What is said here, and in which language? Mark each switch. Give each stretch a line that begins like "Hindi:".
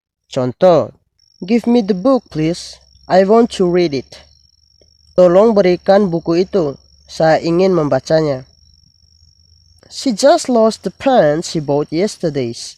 English: Contoh, give me the book please, I want to read it.
Indonesian: Tolong berikan buku itu, saya ingin membacanya.
English: She just lost the pen she bought yesterday.